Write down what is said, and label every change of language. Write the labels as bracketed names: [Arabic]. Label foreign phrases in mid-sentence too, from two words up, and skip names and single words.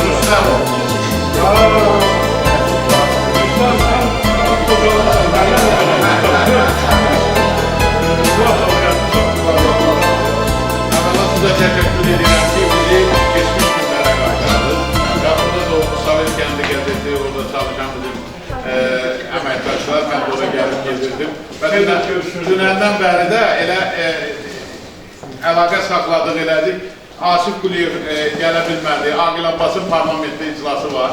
[Azerbaijani] sağ ol. [Turkish] Size teşekkür ederim ki bizi geçmiş günlere qaytardınız. [Azerbaijani] Yaxında da o Sovet Kəndi qəzeti, orada çalışan bizim əməkdaşlar, mən de oraya gəlib gedirdim. Və dünəndən bəri də elə əlaqə saxladıq, elədik. Asif Quliyev gələ bilmədi, Aqil Abbasın parlamentdə iclası var.